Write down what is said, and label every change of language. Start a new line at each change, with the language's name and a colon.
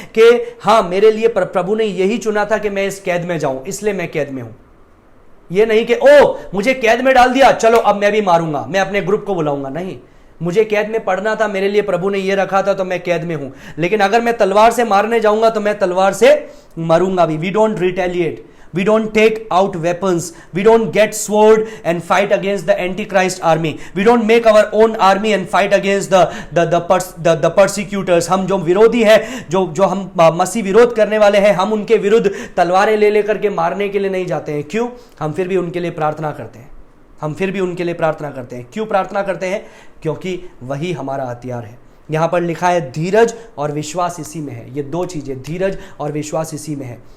Hindi: कि हाँ, मेरे लिए प्रभु ने यही चुना था कि मैं इस कैद में जाऊं, इसलिए मैं कैद में हूं। यह नहीं कि ओ मुझे कैद में डाल दिया, चलो अब मैं भी मारूंगा, मैं अपने ग्रुप को बुलाऊंगा। नहीं, मुझे कैद में पड़ना था, मेरे लिए प्रभु ने यह रखा था, तो मैं कैद में हूं। लेकिन अगर मैं तलवार से मारने जाऊंगा तो मैं तलवार से मरूंगा भी।
English: We don't retaliate, we don't take out weapons, we don't get sword and fight against the antichrist army, we don't make our own army and fight against the persecutors।
Hindi: हम जो विरोधी है, जो हम मसीह विरोध करने वाले हैं, हम उनके विरुद्ध तलवारें ले लेकर के मारने के लिए नहीं जाते हैं। क्यों? हम फिर भी उनके लिए प्रार्थना करते हैं, हम फिर भी उनके लिए प्रार्थना करते हैं। क्यों प्रार्थना करते हैं? क्योंकि वही हमारा हथियार है। यहां पर लिखा है धीरज और विश्वास इसी में है। ये दो चीजें, धीरज और विश्वास इसी में है।